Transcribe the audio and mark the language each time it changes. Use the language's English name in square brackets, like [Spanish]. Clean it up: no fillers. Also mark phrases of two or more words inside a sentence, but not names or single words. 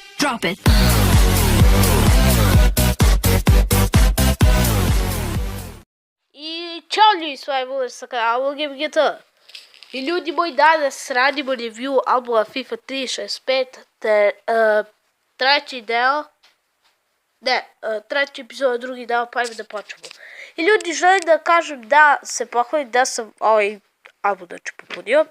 [English] Drop it. [Serbian] И чао ljudi, [Russian] с вами [Serbian] Владимир sa kanala GameGT. I ljudi moji, danas radimo review albuma FIFA 365 te treći deo, treći epizod, drugi deo, pa ajmo da počnemo. I ljudi, želim da kažem da se pohvalim da sam ovaj album popunio.